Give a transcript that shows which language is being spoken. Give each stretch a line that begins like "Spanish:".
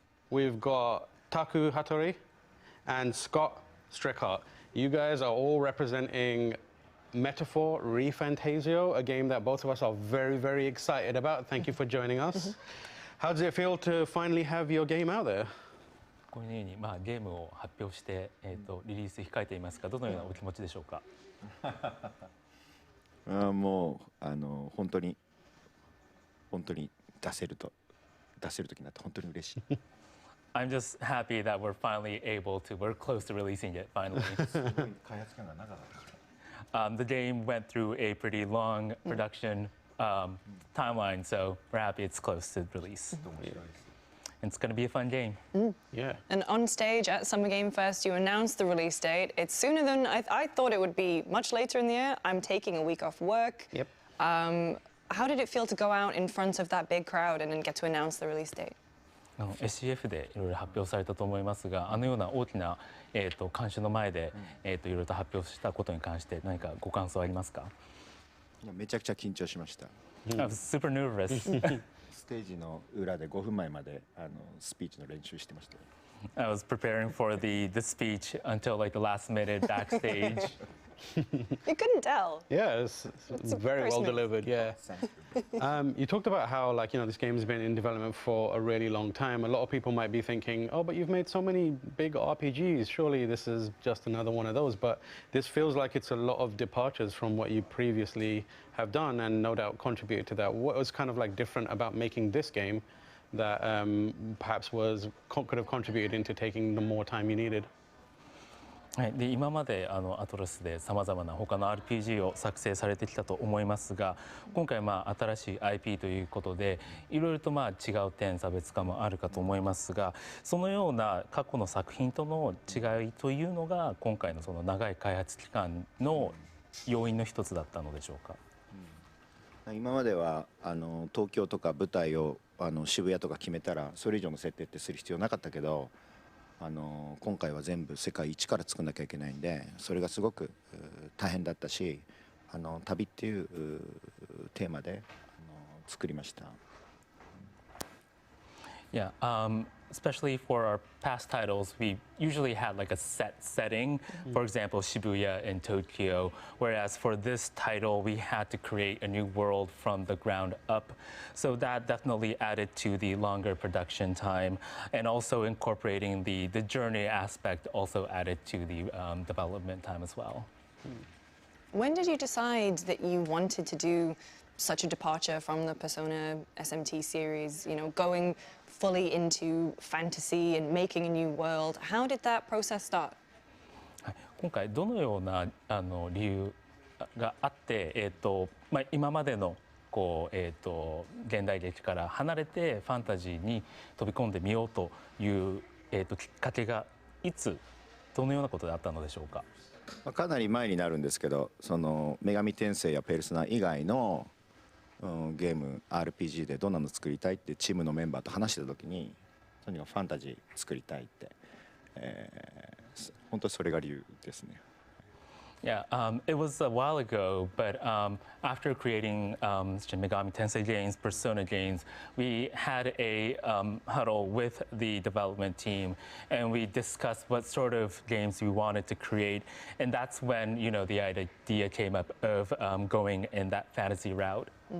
English: We've got Taku Hattori and Scott Strickhardt. You guys are all representing Metaphor Fantazio, a game that both of us are very, very excited about. Thank you for joining us. How does it feel to finally have your game out there?
Japanese: このようにゲームを発表してリリース控えていますが、どのようなお気持ちでしょうか。もう本当に出せる時になって本当に嬉しい。
English: I'm just happy that we're finally able to. We're close to releasing it finally. The game went through a pretty long production timeline, so we're happy it's close to release. It's going to be a fun game. Yeah. And on stage at Summer Game Fest, you announced the release date. It's sooner than I thought it would be. Much later in the year. I'm taking a week off work. Yep. How did it feel to go out in front of that big crowd and then get to announce the release date?
Japanese: SCF でいろいろ発表されたと思いますが、あのような大きな観衆の前でいろいろと発表したことに関して何かご感想ありますか？めちゃくちゃ緊張しました。
English: I was super nervous.
Japanese: ステージの裏で5分前までスピーチの練習してました。
English: I was preparing for the speech until like the last minute backstage. You couldn't tell. Yeah, it's very well delivered. Yeah. You talked about how this game has been in development for a really long time. A lot of people might be thinking, oh, but you've made so many big RPGs. Surely this is just another one of those. But this feels like it's a lot of departures from what you previously have done, and no doubt contributed to that. What was kind of like different about making this game that perhaps could have contributed into taking the more time you needed?
Japanese: はい、で今までアトロスでさまざまな他の RPG を作成されてきたと思いますが、今回新しい IP ということでいろいろと違う点差別化もあるかと思いますが、そのような過去の作品との違いというのが今回のその長い開発期間の要因の一つだったのでしょうか。今までは東京とか舞台を渋谷とか決めたらそれ以上の設定ってする必要なかったけど。今回は全部世界一から作んなきゃいけないんで、それがすごく大変だったし、旅っていうテーマで作りました。
English: Yeah, especially for our past titles, we usually had like a set setting, for example, Shibuya in Tokyo, whereas for this title, we had to create a new world from the ground up. So that definitely added to the longer production time, and also incorporating the journey aspect also added to the development time as well. When did you decide that you wanted to do such a departure from the Persona SMT series, going fully into fantasy and making a new world? How did that process start?
Japanese: 今回どのような理由があって、今までの現代劇から離れてファンタジーに飛び込んでみようという、きっかけがいつどのようなことであったのでしょうか。かなり前になるんですけど、その女神転生やペルソナ以外のゲーム RPG でどんなの作りたいってチームのメンバーと話してた時に、とにかくファンタジー作りたいって、本当にそれが理由ですね。
English: Yeah, it was a while ago, but after creating Shin Megami Tensei games, Persona games, we had a huddle with the development team, and we discussed what sort of games we wanted to create, and that's when the idea came up of going in that fantasy route.